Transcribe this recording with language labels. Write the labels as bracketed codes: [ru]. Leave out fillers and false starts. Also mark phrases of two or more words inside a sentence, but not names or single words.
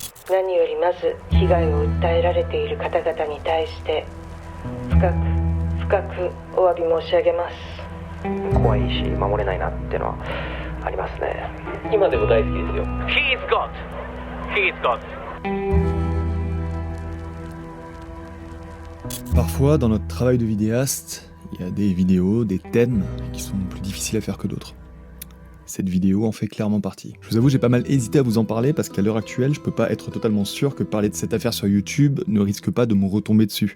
[ja] 何よりまず被害を訴えられている方々に対して深くお詫び申し上げます。怖いし守れないなっていうのはありますね。今でも大好きですよ。 [en] He's got. [fr] Parfois, dans notre travail de vidéaste, il y a des vidéos, des thèmes qui sont plus difficiles à faire que d'autres. Cette vidéo en fait clairement partie. Je vous avoue, j'ai pas mal hésité à vous en parler parce qu'à l'heure actuelle, je peux pas être totalement sûr que parler de cette affaire sur YouTube ne risque pas de me retomber dessus.